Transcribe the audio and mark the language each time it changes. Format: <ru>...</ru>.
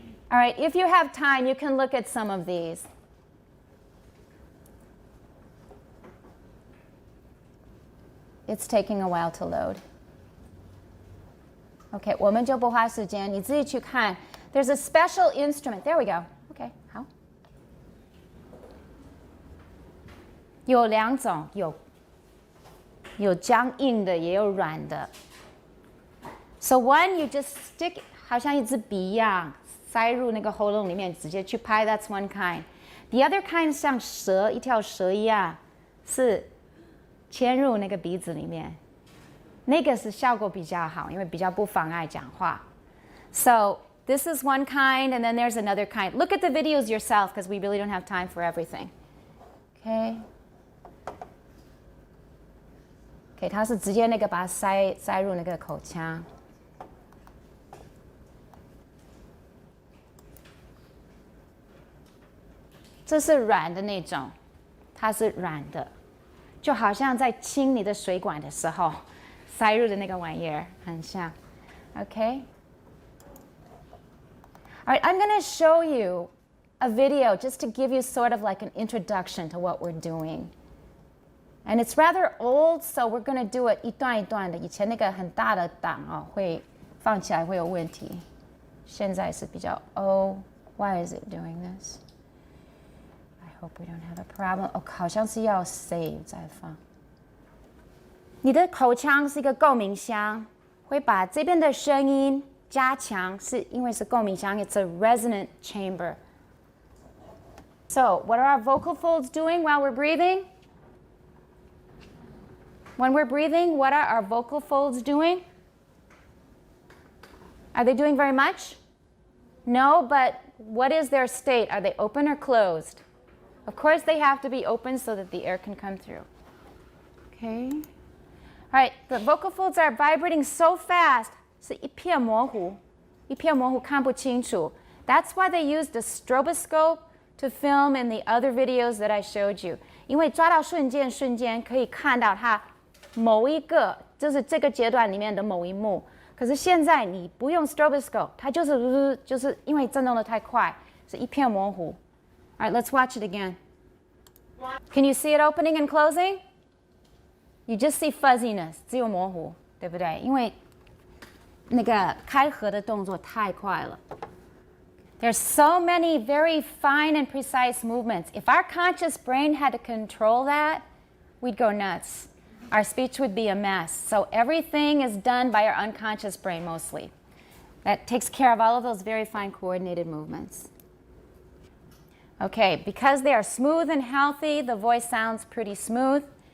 <en>All right, if you have time, you can look at some of these. It's taking a while to load.</en> <zh>Okay, 我们就不花时间，你自己去看.</zh> <en>There's a special instrument. There we go. Okay, 好。</en> <zh>有两种，有僵硬的，也有软的。</zh> <en>So one, you just stick,</en> <zh>好像一支笔一样，塞入那个喉咙里面，直接去拍。</zh> <en>That's one kind. The other kind</en> <zh>像蛇，一条蛇一样，是嵌入那个鼻子里面。那个是效果比较好，因为比较不妨碍讲话。</zh> <en>So this is one kind, and then there's another kind. Look at the videos yourself, because we really don't have time for everything. Okay.</en> <zh>Okay, 它是直接那个把它塞入那个口腔。这是软的那种，它是软的，就好像在清你的水管的时候塞入的那个玩意儿，很像。</zh> <en>Okay. All right, I'm going to show you a video just to give you sort of like an introduction to what we're doing. And it's rather old, so we're going to do it</en> <zh>一段一段的。以前那个很大的档哦，会放起来会有问题。现在是比较</zh> <en>why is it doing this? I hope we don't have a problem.</en> <zh>好像是要 save 再放。你的口腔是一个共鸣箱，会把这边的声音加强，是因为是共鸣箱 ，</zh> <en>it's a resonant chamber. So, what are our vocal folds doing while we're breathing? When we're breathing, what are our vocal folds doing? Are they doing very much? No, but what is their state? Are they open or closed? Of course, they have to be open so that the air can come through. Okay. All right, the vocal folds are vibrating so fast,</en> <zh>是一片模糊看不清楚.</zh> <en>That's why they used a stroboscope to film in the other videos that I showed you.</en> <zh>因为抓到瞬间可以看到它某一个，就是这个阶段里面的某一幕。可是现在你不用 stroboscope， 它就是因为震动的太快，是一片模糊.</zh> <en>All right, let's watch it again. Can you see it opening and closing? You just see fuzziness,</en> <zh>只有模糊，对不对？因为那个开合的动作太快了。</zh> <en>There's so many very fine and precise movements. If our conscious brain had to control that, we'd go nuts. Our speech would be a mess. So everything is done by our unconscious brain mostly. That takes care of all of those very fine coordinated movements. Okay, because they are smooth and healthy, the voice sounds pretty smooth.</en>